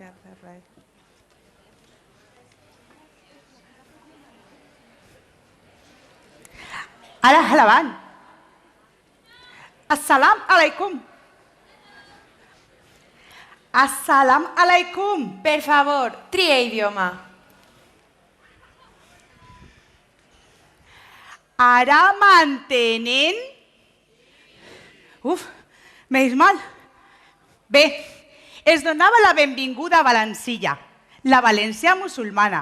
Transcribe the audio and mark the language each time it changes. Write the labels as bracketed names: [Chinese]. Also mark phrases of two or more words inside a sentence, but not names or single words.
[Catalan] Ara, endavant. [Arabic] السلام عليكم. السلام عليكم. [Catalan] Per favor, tria idioma. Ara mantenen? Uf, menys mal. Bé, es donava la benvinguda a Valencilla, la València musulmana.